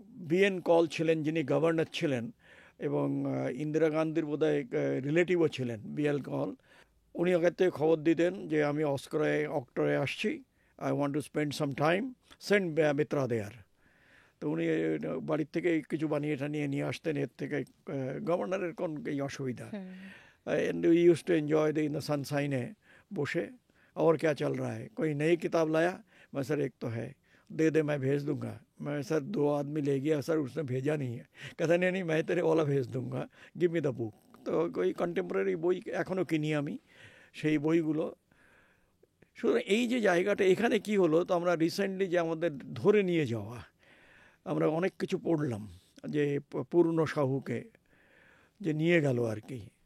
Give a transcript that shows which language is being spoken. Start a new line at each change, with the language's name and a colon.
Bangla: BN call ছিলেন, যিনি governor ছিলেন, এবং ইন্দিরা গান্ধীর বোধহয় রিলেটিভও ছিলেন, বিএল কল। উনি আগের থেকে খবর দিতেন যে আমি অক্টোরে আসছি,
English: I want to spend some time, send Mitra there.
Bangla: তো উনি বাড়ির থেকে কিছু বানিয়ে টানিয়ে নিয়ে আসতেন। এর থেকে গভর্নরের কোন এই অসুবিধা।
English: And we used to enjoy in the sunshine बोशे।
Hindi: और क्या चल रहा है, कोई नई किताब लाया? मैं सर एक तो है, दे दे मैं भेज दूंगा। मैं सर 2 आदमी ले गया, सर उसने भेजा नहीं है। कहता नहीं मैं तेरे वाला भेज दूंगा,
English: Give me the book.
Bangla: তো ওই কন্টেম্পোরারি বই এখনও কিনি আমি, সেই বইগুলো। সুতরাং এই যে জায়গাটা, এখানে কি হলো, তো আমরা রিসেন্টলি যে আমাদের ধরে নিয়ে যাওয়া, আমরা অনেক কিছু পড়লাম যে পূর্ণ সাহুকে যে নিয়ে গেল আর কি।